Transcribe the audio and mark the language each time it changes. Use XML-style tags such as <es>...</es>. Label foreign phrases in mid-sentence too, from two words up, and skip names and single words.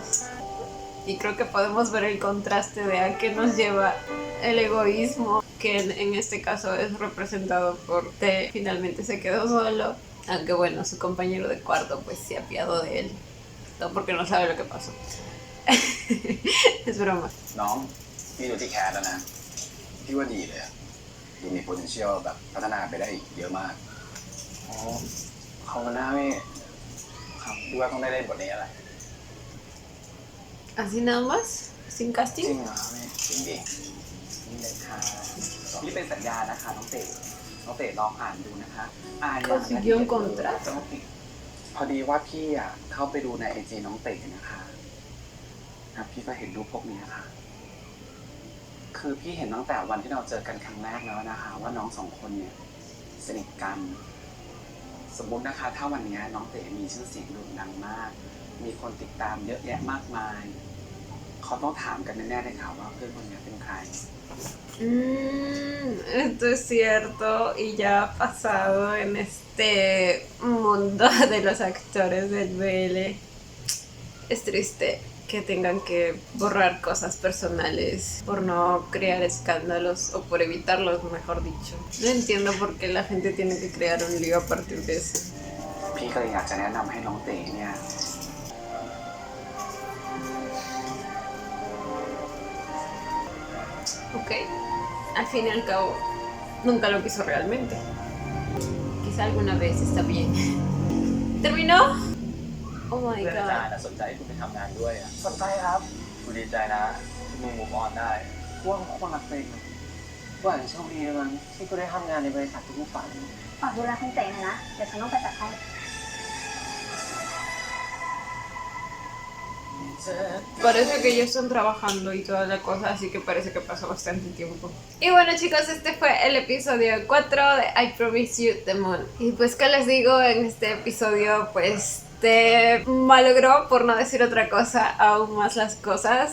<es>Y creo que podemos ver el contraste de a qué nos lleva el egoísmo, que en este caso es representado por T. Finalmente se quedó solo, aunque bueno, su compañero de cuarto pues se apiadó de él. No porque no sabe lo que pasó. Es broma.</es> <th>น้องพี่ดูที่แคสแล้วนะพี่ว่าดีเลยอะดูมี potential แบบพัฒนาไปได้อีกเยอะมาก อ๋อขอบคุณนะพี่ ครับพี่ว่าต้องได้บทนี้อะไร</th> <es>¿Así nada más? ¿Sin</es> <th>จริง</th> <es>casting?</es> <th>เหรอพี่ จริงดิ นี่เลยค่ะ นี่เป็นสัญญานะคะน้องเต๋ลองอ่านดูนะคะอ่าน</th> <es>Consiguió un contrato.</es> <th>พอดีว่าพี่อ่ะเข้าไปดูในไอจีน้องเต๋นะคะพี่ก็เห็นรูปพวกนี้ค่ะ คือพี่เห็นตั้งแต่วันที่เราเจอกันครั้งแรกแล้วนะคะ ว่าน้องสองคนเนี่ยสนิทกัน สมมุตินะคะ ถ้าวันนี้น้องเต๋มีชื่อเสียงโด่งดังมาก มีคนติดตามเยอะแยะมากมาย เขาต้องถามกันแน่ๆเลยค่ะว่าเพื่อนคนนี้เป็นใคร</th> <es>Esto es cierto y ya ha pasado en este mundo de los actores del BL. Es triste que tengan que borrar cosas personales por no crear escándalos o por evitarlos, mejor dicho. No entiendo por qué la gente tiene que crear un lío a partir de eso.</es> <th>พี่ก็เลยอยากจะแนะนำให้น้องเต๋เนี่ย</th> <es>Ok, al fin y al cabo, nunca lo quiso realmente. Quizá alguna vez está bien. ¿Terminó?</es> <en>Oh my</en> <th>เพื่อนอาจาร</th> <en>god.</en> <th>ย์สนใจให้คุณไปทำงานด้วยอะ สนใจครับ คุณดีใจนะที่มึงมูฟออนได้ ว่าคนรักเต็งว่าโชคดีมั้งที่กูได้ทำงานในบริษัทที่กูฝัน ฝากดูแลคุณเต๋หน่อยนะ เดี๋ยวฉันต้องไปจัดให้</th> <es>Parece que ellos están trabajando y toda la cosa, así que parece que pasó bastante tiempo. Y bueno chicos, este fue el episodio 4 de I Promise You The Moon. Y pues qué les digo, en este episodio pues te malogró, por no decir otra cosa, aún más las cosas.</es>